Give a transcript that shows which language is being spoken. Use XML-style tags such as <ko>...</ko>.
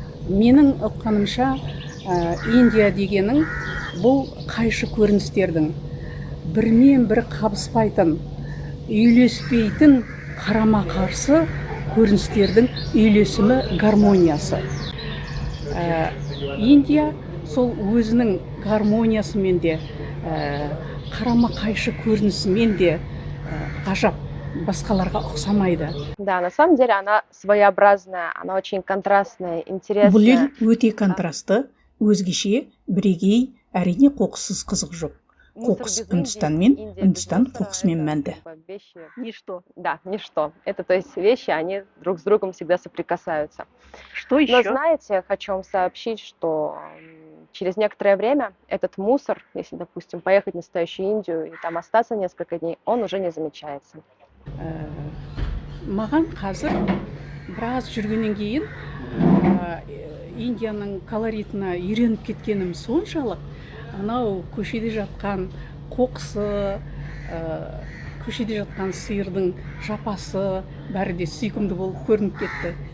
<kk>Менің ұққанымша, Индия дегенің бұл қайшы көріністердің бірмен бір қабыспайтын, үйлеспейтін қарама-қарсы көріністердің үйлесімі, гармониясы. Индия сол өзінің гармониясымен де, қарама-қайшы көрінісімен де ғажап, басқаларға ұқсамайды.</kk> <ru>Да, на самом деле она своеобразная, она очень контрастная, интересная.</ru> <kk>Бұл ел өте контрасты, өзгеше, бірегей, әрине қоқыссыз қызық жоқ. Қоқыс Үндістанмен, Үндістан қоқысымен мәнді.</kk> <ru>Ничто. Да, ничто. Это, то есть, вещи, они друг с другом всегда соприкасаются. Что еще? Но знаете, я хочу вам сообщить, что через некоторое время этот мусор, если, допустим, поехать в настоящую Индию и там остаться несколько дней, он уже не замечается.</ru> <kk>Маған қазір біраз жүргеннен кейін Индияның колоритына үйреніп кеткенім соншалық, анау көшеде жатқан қоқысы, көшеде жатқан сиырдың жапасы бәрі де сүйкімді болып көрініп кетті.</kk>